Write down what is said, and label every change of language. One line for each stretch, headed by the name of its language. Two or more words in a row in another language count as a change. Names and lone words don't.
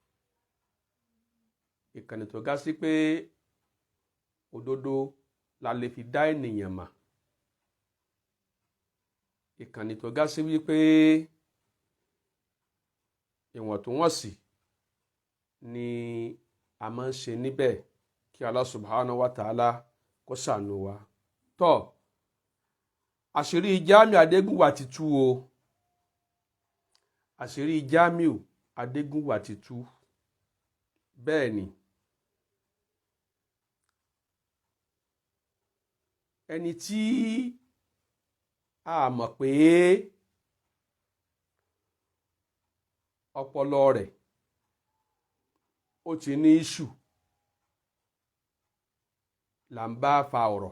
Yoruba: Ìkànnì tó gá sí pé òdodo la lè fi dá ènìyàn mọ̀. Ìkànnì tó gá sí wípé ìwọ̀ntúnwọ̀nsì ni a máa ń ṣe níbẹ̀, kí Allah
Arabic: سبحانه وتعالى
Yoruba: kó ṣàánú wa. Tọ́, àṣírí Jamiu Adégúnwà ti tú o. Àṣírí Jamiu Adégúnwà ti tú. Bẹ́ẹ̀ ni, ẹni tí a mọ̀ pé ọpọlọ rẹ̀ ó ti ní ìṣù là ń bá fa ọ̀rọ̀.